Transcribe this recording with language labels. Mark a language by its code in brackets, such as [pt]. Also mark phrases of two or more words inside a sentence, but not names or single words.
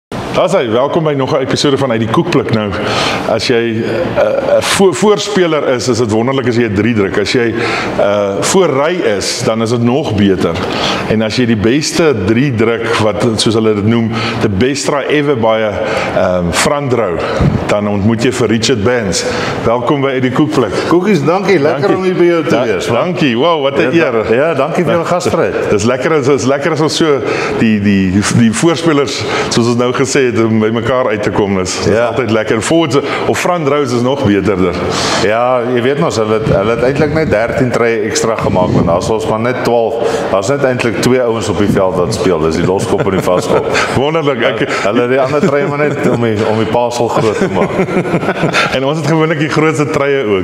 [af] Daar's hy, welkom by nog 'n episode van Uit die Koekblik. Nou, as jy 'n voorspeler is dit wonderlik as jy 'n 3 druk. As jy voorry is, dan is dit nog beter. En as jy die beste 3 druk, wat soos hulle dit noem, [en] the best try ever by 'n front row, [af] dan ontmoet jy vir Richard Benz. Welkom by Uit die Koekblik. Koekies, dankie. Lekker om hier by jou te wees. Dankie. Wow, wat 'n eer. Ja, dankie vir jou gasvryheid. Dis lekker as ons so die voorspelers, soos ons nou gesê het, om by mekaar uit te kom is. Dit is altyd lekker. Forwards of [en] front rows [af] is nog beterder. Ja, jy weet mos, hulle het eintlik net 13 trye ekstra gemaak, want daar's ons maar net 12. Daar's net eintlik 2 ouens op die veld wat speel. Dis die loskop en die vaskop. Wonderlik. Hulle die ander trye maar net om die pasel groot te maak. En ons het gewoonlik die grootste trye ook.